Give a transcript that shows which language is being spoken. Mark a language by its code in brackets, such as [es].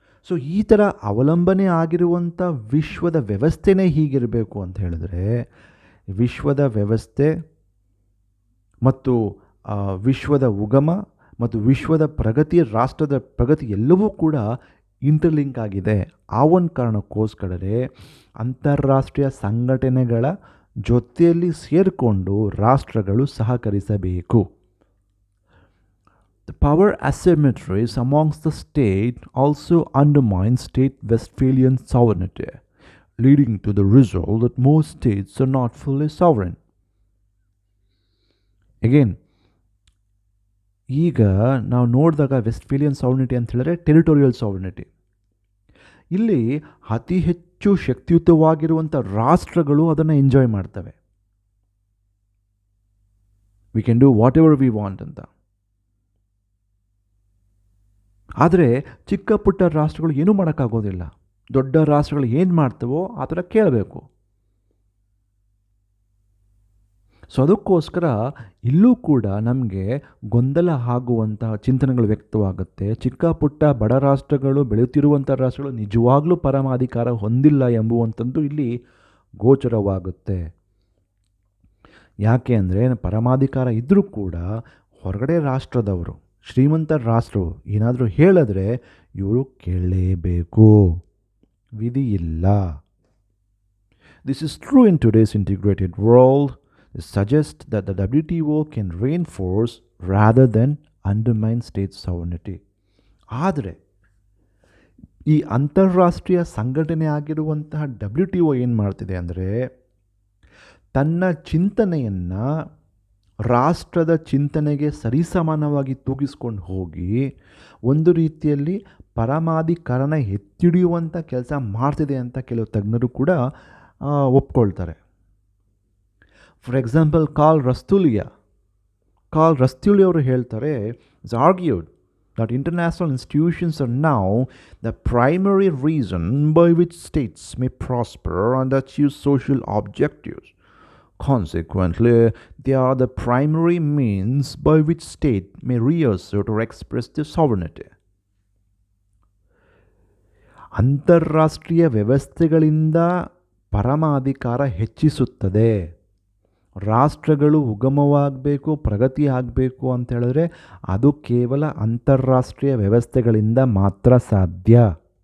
[kn] So ಈ ಥರ ಅವಲಂಬನೆ ಆಗಿರುವಂಥ ವಿಶ್ವದ ವ್ಯವಸ್ಥೆನೇ ಹೀಗಿರಬೇಕು ಅಂತ ಹೇಳಿದ್ರೆ, ವಿಶ್ವದ ವ್ಯವಸ್ಥೆ ಮತ್ತು ವಿಶ್ವದ ಉಗಮ ಮತ್ತು ವಿಶ್ವದ ಪ್ರಗತಿ, ರಾಷ್ಟ್ರದ ಪ್ರಗತಿ ಎಲ್ಲವೂ ಕೂಡ ಇಂಟರ್ಲಿಂಕ್ ಆಗಿದೆ. ಆ ಒಂದು ಕಾರಣಕ್ಕೋಸ್ಕರವೇ ಅಂತಾರಾಷ್ಟ್ರೀಯ ಸಂಘಟನೆಗಳ ಜೊತೆಯಲ್ಲಿ ಸೇರಿಕೊಂಡು ರಾಷ್ಟ್ರಗಳು ಸಹಕರಿಸಬೇಕು. [en] The power asymmetries amongst the state also undermines state Westphalian sovereignty, leading to the result that most states are not fully sovereign. [kn] Again, ಈಗ ನಾವು ನೋಡಿದಾಗ ವೆಸ್ಟ್ಫೇಲಿಯನ್ ಸಾವರ್ನಿಟಿ ಅಂತ ಹೇಳಿದ್ರೆ ಟೆರಿಟೋರಿಯಲ್ ಸಾವರ್ನಿಟಿ. ಇಲ್ಲಿ ಅತಿ ಹೆಚ್ಚು ಶಕ್ತಿಯುತವಾಗಿರುವಂಥ ರಾಷ್ಟ್ರಗಳು ಅದನ್ನು ಎಂಜಾಯ್ ಮಾಡ್ತವೆ. [en] we can do whatever we want [kn] ಅಂತ. ಆದರೆ ಚಿಕ್ಕ ಪುಟ್ಟ ರಾಷ್ಟ್ರಗಳು ಏನೂ ಮಾಡೋಕ್ಕಾಗೋದಿಲ್ಲ. ದೊಡ್ಡ ರಾಷ್ಟ್ರಗಳು ಏನು ಮಾಡ್ತವೋ ಆ ಥರ ಕೇಳಬೇಕು. ಸೊ ಅದಕ್ಕೋಸ್ಕರ ಇಲ್ಲೂ ಕೂಡ ನಮಗೆ ಗೊಂದಲ ಆಗುವಂತಹ ಚಿಂತನೆಗಳು ವ್ಯಕ್ತವಾಗುತ್ತೆ. ಚಿಕ್ಕ ಪುಟ್ಟ ಬಡ ರಾಷ್ಟ್ರಗಳು, ಬೆಳೆಯುತ್ತಿರುವಂಥ ರಾಷ್ಟ್ರಗಳು ನಿಜವಾಗ್ಲೂ ಪರಮಾಧಿಕಾರ ಹೊಂದಿಲ್ಲ ಎಂಬುವಂಥದ್ದು ಇಲ್ಲಿ ಗೋಚರವಾಗುತ್ತೆ. ಯಾಕೆ ಅಂದರೆ ಪರಮಾಧಿಕಾರ ಇದ್ದರೂ ಕೂಡ ಹೊರಗಡೆ ರಾಷ್ಟ್ರದವರು, ಶ್ರೀಮಂತ ರಾಷ್ಟ್ರವು ಏನಾದರೂ ಹೇಳಿದ್ರೆ ಇವರು ಕೇಳಲೇಬೇಕು, ವಿಧಿ ಇಲ್ಲ. [en] This is true in today's integrated world. This suggests that the WTO can reinforce rather than undermine state sovereignty. [kn] ಆದರೆ ಈ ಅಂತಾರಾಷ್ಟ್ರೀಯ ಸಂಘಟನೆ ಆಗಿರುವಂತಹ WTO ಏನು ಮಾಡ್ತಿದೆ ಅಂದರೆ, ತನ್ನ ಚಿಂತನೆಯನ್ನು ರಾಷ್ಟ್ರದ ಚಿಂತನೆಗೆ ಸರಿಸಮಾನವಾಗಿ ತೂಗಿಸ್ಕೊಂಡು ಹೋಗಿ ಒಂದು ರೀತಿಯಲ್ಲಿ ಪರಮಾಧಿಕಾರನ ಎತ್ತಿಡಿಯುವಂಥ ಕೆಲಸ ಮಾಡ್ತಿದೆ ಅಂತ ಕೆಲವು ತಜ್ಞರು ಕೂಡ ಒಪ್ಕೊಳ್ತಾರೆ. [en] for example Karl ರಸ್ತುಲಿಯಾ [kn] ಅವರು ಹೇಳ್ತಾರೆ, [en] It's argued that international institutions are now the primary reason by which states may prosper and achieve social objectives. Consequently, they are the primary means by which state may reassert or express their sovereignty. [kn] ಅಂತಾರಾಷ್ಟ್ರೀಯ ವ್ಯವಸ್ಥೆಗಳಿಂದ ಪರಮಾಧಿಕಾರ ಹೆಚ್ಚಿಸುತ್ತದೆ. ರಾಷ್ಟ್ರಗಳು ಉಗಮವಾಗಬೇಕು, ಪ್ರಗತಿ ಆಗಬೇಕು ಅಂತ ಹೇಳಿದ್ರೆ ಅದು ಕೇವಲ ಅಂತಾರಾಷ್ಟ್ರೀಯ ವ್ಯವಸ್ಥೆಗಳಿಂದ ಮಾತ್ರ ಸಾಧ್ಯ.